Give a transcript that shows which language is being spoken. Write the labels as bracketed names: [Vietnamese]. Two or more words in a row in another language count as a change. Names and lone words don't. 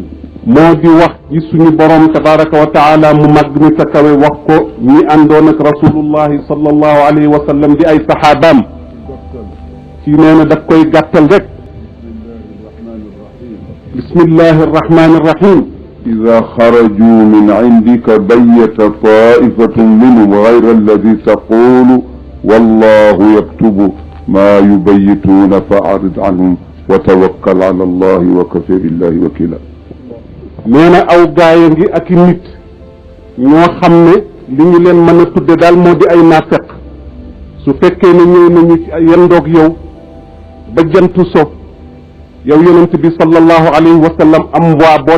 [Wolof] moo di wax ci suñu borom [Arabic] تبارك وتعالى [Wolof] mu màgg mi sa kawe wax ko ñi àndoon ak [Arabic] رسول الله صلى الله عليه وسلم [Wolof] di ay saxaabaam ci nee na daf koy gàttal rek [Arabic] بسم الله الرحمن الرحيم إذا خرجوا من عندك بيت طائفة منهم غير الذي تقول والله يكتب ما يبيتون فأعرض عنهم وتوكل على الله وكفى بالله وكيلا [Wolof] nee na aw gaaya ngi ak i nit ñoo xam ne li ñu leen mën a tudde daal moo di ay naafeq su fekkee ne ñëw nañu ci yendoog yow ba jantu so yow yonent bi [Arabic] صلى الله عليه وسلم [Wolof] am voie boo